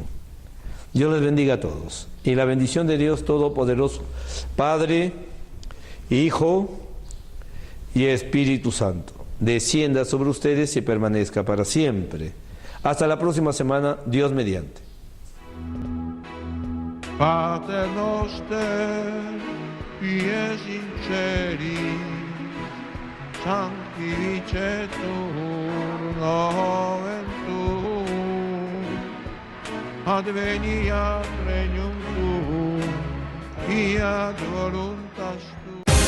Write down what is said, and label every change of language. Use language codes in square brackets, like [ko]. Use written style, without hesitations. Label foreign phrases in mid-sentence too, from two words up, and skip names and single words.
[es] Dios les bendiga a todos. Y la bendición de Dios Todopoderoso, Padre, Hijo y Espíritu Santo, descienda sobre ustedes y permanezca para siempre. Hasta la próxima semana, Dios mediante. [la] Pater noster, pies in celi, sanctificetur nomen tuum, adveniat regnum tuum, fiat voluntas tua.